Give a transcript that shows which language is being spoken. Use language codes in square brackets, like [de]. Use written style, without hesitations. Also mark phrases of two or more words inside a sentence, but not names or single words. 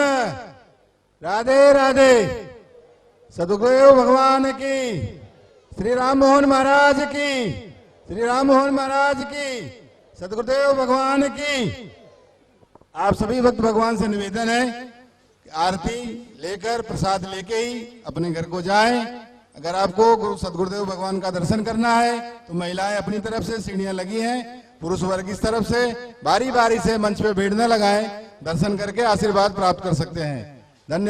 [hi] राधे राधे। सदगुरुदेव भगवान की, श्री राम मोहन महाराज की, श्री राम मोहन महाराज की, सदगुरुदेव भगवान की। आप सभी भक्त भगवान से निवेदन है कि आरती लेकर प्रसाद लेके ही अपने घर को जाएं। अगर आपको गुरु सदगुरुदेव भगवान का दर्शन करना है तो महिलाएं अपनी तरफ से सीढ़ियां लगी हैं, पुरुष वर्ग इस तरफ से बारी बारी से मंच पे भीड़ न लगाएं, दर्शन करके आशीर्वाद प्राप्त कर सकते हैं।